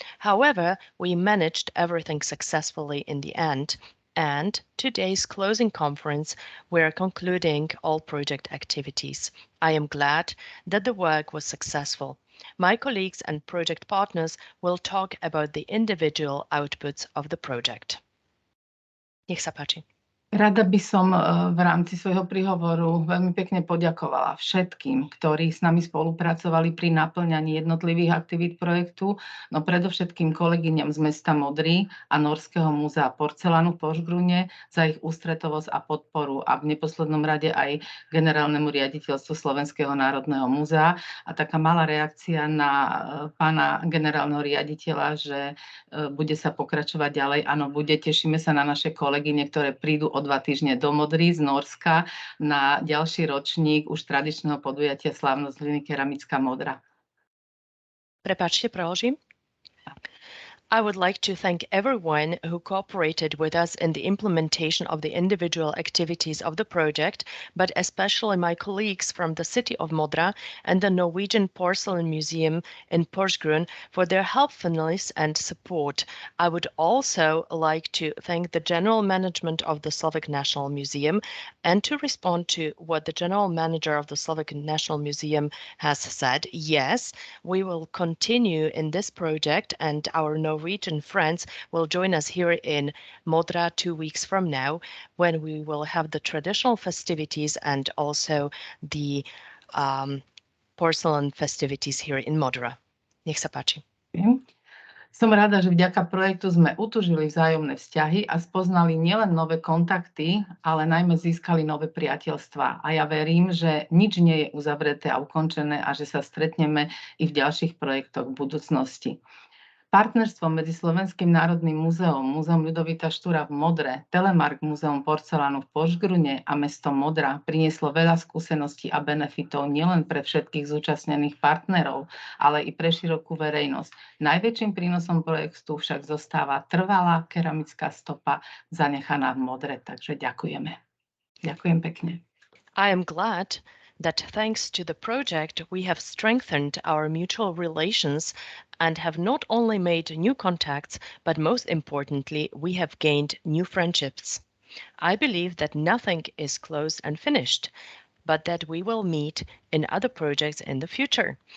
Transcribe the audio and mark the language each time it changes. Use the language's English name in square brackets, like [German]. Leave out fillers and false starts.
[English] However, we managed everything successfully in the end, and today's closing conference, we're concluding all project activities. I am glad that the work was successful. My colleagues and project partners will talk about the individual outputs of the project. [Slovak] Nech sa páči. Rada by som v rámci svojho príhovoru veľmi pekne poďakovala všetkým, ktorí s nami spolupracovali pri naplňaní jednotlivých aktivít projektu, no predovšetkým kolegyňam z mesta Modry a Norského múzea porcelánu v Porsgrunne za ich ústretovosť a podporu a v neposlednom rade aj generálnemu riaditeľstvu Slovenského národného múzea. A taká malá reakcia na pána generálneho riaditeľa, že bude sa pokračovať ďalej. Áno, bude. Tešíme sa na naše kolegyne, ktoré prídu o 2 týždne do Modry z Norska na ďalší ročník už tradičného podujatia Slávnosť hliny keramická Modra. Prepáčte, preložím. [English] I would like to thank everyone who cooperated with us in the implementation of the individual activities of the project, but especially my colleagues from the city of Modra and the Norwegian Porcelain Museum in Porsgrunn for their helpfulness and support. I would also like to thank the general management of the Slovak National Museum, and to respond to what the general manager of the Slovak National Museum has said. Yes, we will continue in this project, and our Norwegian friends will join us here in Modra 2 weeks from now, when we will have the traditional festivities and also the porcelain festivities here in Modra. [Slovak] Nech sa páči. Som rada, že vďaka projektu sme utužili vzájomné vzťahy a spoznali nielen nové kontakty, ale najmä získali nové priateľstvá. A ja verím, že nič nie je uzavreté a ukončené a že sa stretneme i v ďalších projektoch v budúcnosti. Partnerstvo medzi Slovenským národným múzeom, Múzeom Ľudovíta Štúra v Modre, Telemark Múzeum porcelánu v Porsgrunne a mestom Modra prinieslo veľa skúseností a benefitov nielen pre všetkých zúčastnených partnerov, ale i pre širokú verejnosť. Najväčším prínosom projektu však zostáva trvalá keramická stopa zanechaná v Modre, takže ďakujeme. Ďakujem pekne. [English] I am glad that thanks to the project, we have strengthened our mutual relations and have not only made new contacts, but most importantly, we have gained new friendships. I believe that nothing is closed and finished, but that we will meet in other projects in the future.